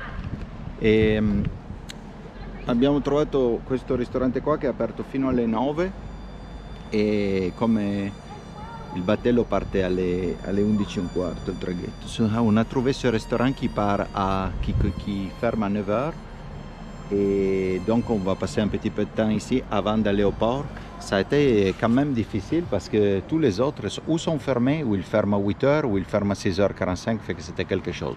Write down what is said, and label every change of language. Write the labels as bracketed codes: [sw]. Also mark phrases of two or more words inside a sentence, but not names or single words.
[it] e abbiamo trovato questo ristorante qua che è aperto fino alle 9 e come il battello parte alle 11:15 il traghetto. [fr] On a trouvé ce restaurant qui ferme à 9h et donc on va passer un petit peu de temps ici avant d'aller au port. Ça a été quand même difficile parce que tous les autres ou sont fermés, ou ils ferment à 8h, ou ils ferment à 6h45, fait que c'était quelque chose.